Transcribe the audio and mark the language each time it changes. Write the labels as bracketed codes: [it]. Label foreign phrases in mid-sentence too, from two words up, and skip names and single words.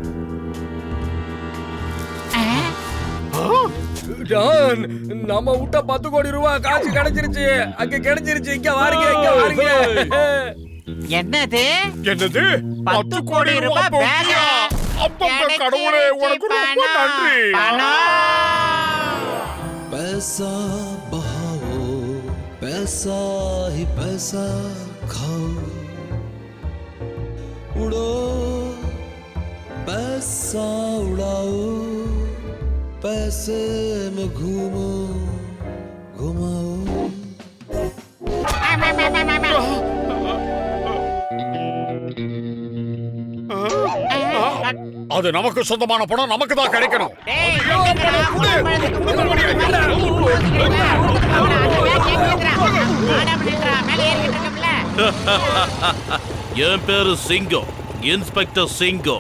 [ta] ஜான், நம்ம விட்ட 10 கோடி ரூபாய் காசு கிடைச்சிருச்சு. அங்க கிடைச்சிருச்சு. இங்க வாருங்க, இங்க வாருங்க. என்னது? என்னது? 10 கோடி ரூபாய் பேக். அப்பா கடவுளே, உனக்கு ரொம்ப நன்றி. [hi] पैसा बहाओ, पैसा ही पैसा खाओ, उड़ो पैसा उड़ाओ, पैसे में घूमो घुमाओ. [ta] அது நமக்கு சொந்தமான பணம், நமக்கு தான் கிடைக்கணும். டேய், என்னடா, குடும்பம் என் பேரு சிங்கம், இன்ஸ்பெக்டர் சிங்கம்.